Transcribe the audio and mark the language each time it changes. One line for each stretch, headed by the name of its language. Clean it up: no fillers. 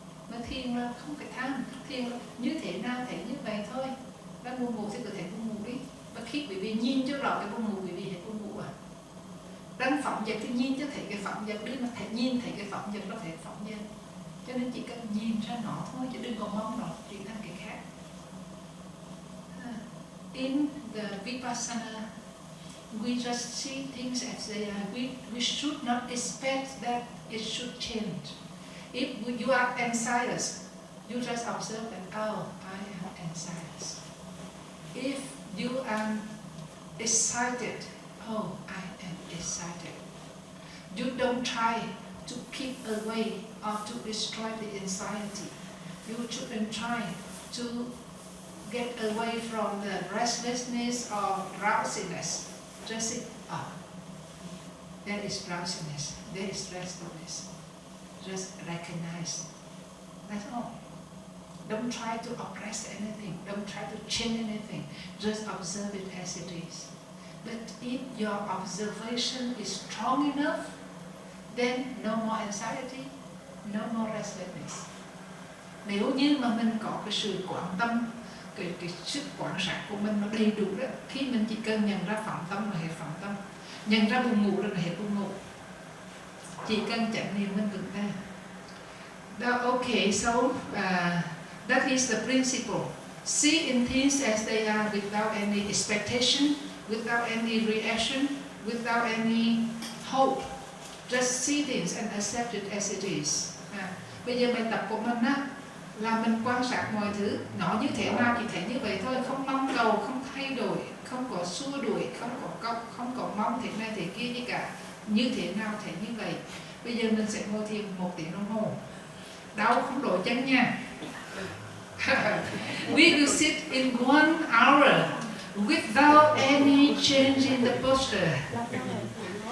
Vietnamese: Mà thiền là không phải tham. Thiền là như thế nào thấy như vậy thôi. Đang buồn ngủ thì cứ thấy buồn ngủ đi. Và khi quý vị nhìn cho rõ cái buồn ngủ, quý vị thấy buồn ngủ à. Đang phóng dật thì nhìn cho thấy cái phóng dật đi, mà thấy nhìn thấy cái phóng dật nó thấy phóng dật. Cho nên chỉ cần nhìn ra nó thôi, chứ đừng có mong nó chuyển thành cái khác.
English: In the Vipassana, we just see things as they are. We should not expect that it should change. If you are anxious, you just observe that, oh, I am anxious. If you are excited, oh, I am excited. You don't try to keep away or to destroy the anxiety. You shouldn't try to get away from the restlessness or drowsiness. Just say, oh, there is drowsiness, there is restlessness. Just recognize. That's all. Don't try to oppress anything. Don't try to change anything. Just observe it as it is. But if your observation is strong enough, then no more anxiety, no more restlessness.
Vietnamese: Nếu như mà mình có cái sự quán tâm, cái sức quan sát của mình nó đầy đủ đó, khi mình chỉ cần nhận ra phạm tâm là hết phạm tâm, nhận ra buồn ngủ là hết buồn ngủ, chỉ cần chánh niệm mình vững tay.
English: Okay, so that is the principle. See in things as they are without any expectation, without any reaction, without any hope. Just see things and accept it as it is.
Vietnamese: Bây giờ bài tập của mình á, là mình quan sát mọi thứ, nó như thế nào chỉ thấy như vậy thôi, không mong cầu, không thay đổi, không có xua đuổi, không có mong thế này thế kia gì cả, như thế nào thấy như vậy. Bây giờ mình sẽ ngồi thiền 1 tiếng đồng hồ, đau không đổi chân nha.
English: We will sit in 1 hour without any change in the posture.